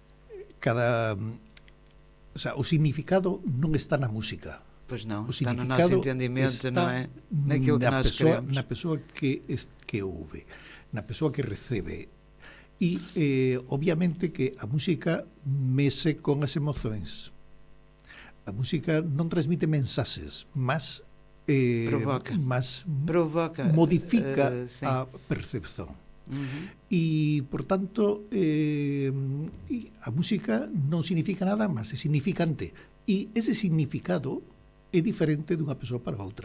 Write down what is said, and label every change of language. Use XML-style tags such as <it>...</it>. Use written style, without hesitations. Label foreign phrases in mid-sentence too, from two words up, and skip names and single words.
<es>O sea,</es> <gl>o significado non está na música.</gl> <pt>Pois não, O está no nosso entendimento, não é? Naquilo que nós queremos.</pt> <gl>Na persoa que ouve, na persoa que recebe. E, obviamente, que a música mexe con as emoções. A música non transmite mensaxes, mas provoca, modifica a percepción. E, por tanto, a música non significa nada, mas é significante. E ese significado é diferente dunha persoa para outra.</gl>